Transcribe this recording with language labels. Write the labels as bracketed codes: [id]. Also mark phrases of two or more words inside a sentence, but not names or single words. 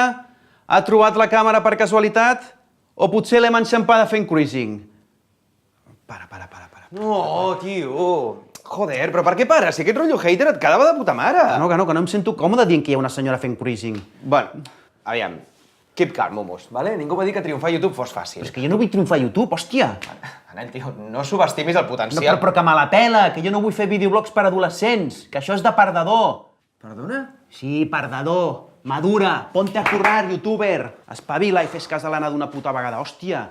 [ca] Ha trobat la càmera per casualitat? O potser l'hem enxampada fent cruising? Para. No, tio. Joder, però per què pares? Si aquest rotllo hater et quedava de puta mare. Que no em sento còmode dient que hi ha una senyora fent cruising. Bueno, aviam. [en] Keep calm, momos, [ca] vale? Ningú va dir que triomfar a YouTube fos fàcil. És que jo no vull triomfar a YouTube, hòstia! Manel, tio, no subestimis el potencial. Però que me la pela, que jo no vull fer videoblogs per adolescents, que això és de perdedor. Perdona? Sí, perdedor. Madura, [es] ponte a currar, [ca] youtuber. Espavila i fes cas de l'Anna d'una puta vegada, hòstia.